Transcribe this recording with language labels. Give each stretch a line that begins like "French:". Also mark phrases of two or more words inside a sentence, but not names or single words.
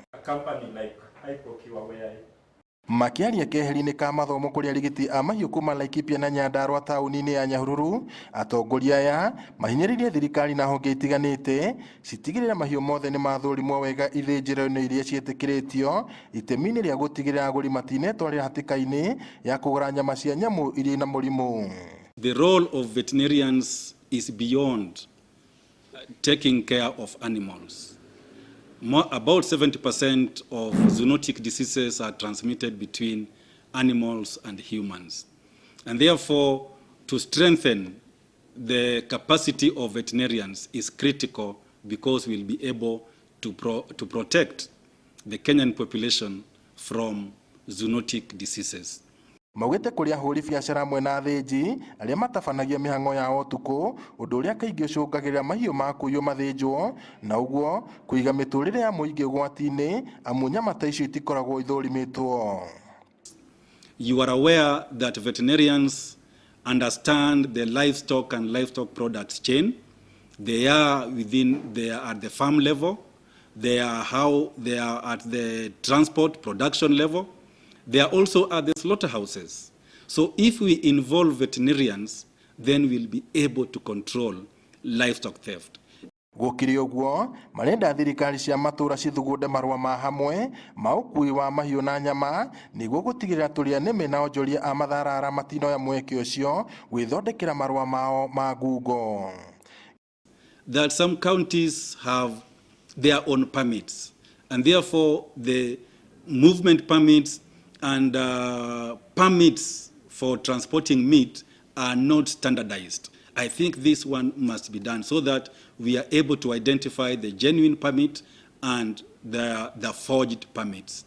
Kikuyu: Makiaria keheri-inĩ ka mathomo kũrĩ arigiti a mahiũ kuma Laikipia na Nyandarua taũni-inĩ ya Nyahururu, atongoria aya mahinyĩrĩirie thirikari na honge itiganĩte citigĩrĩre mahiũ mothe nĩ mathũrimwo wega ithĩnjĩro-inĩ iria ciĩtĩkĩrĩtio itemi-inĩ rĩa gũtigĩrĩra agũri matinetwarĩra hatĩka-inĩ ya kũgũra nyama cia nyamũ iria na mũrimũ.
English: The role of veterinarians is beyond taking care of animals. About 70% of zoonotic diseases are transmitted between animals and humans. And therefore, to strengthen the capacity of veterinarians is critical because we'll be able to protect the Kenyan population from zoonotic diseases.
Kikuyu: Maugĩte kũrĩ ahũri biacara amwe na athĩnji arĩa matabanagia mĩhang'o yao ũtukũ, ũndũ ũrĩa kaingĩ ũcũngagĩrĩra mahiũ ma kũiywo mathĩnjwo na ũguo kũiga mĩtũrĩre ya mũingĩ ũgwati-inĩ amu nyama ta icio itikoragwo ithũrimĩtwo.
English: You are aware that veterinarians understand the livestock and livestock products chain. They are at the farm level, they are at the transport production level. They are also at the slaughterhouses. So if we involve veterinarians, then we'll be able to control livestock theft.
Kikuyu: Gũkĩrĩ ũguo, marenda thirikari cia matũra cithugunde marũa ma hamwe ma ũkui wa mahiũ na nyama nĩguo gũtigĩrĩra tũrĩa nĩme na onjoria a matharara matinoya mweke ũcio gwĩthondekera marũa mao ma ngungo.
English: That some counties have their own permits, and therefore the movement permits and permits for transporting meat are not standardized. I think this one must be done so that we are able to identify the genuine permit and the forged permits.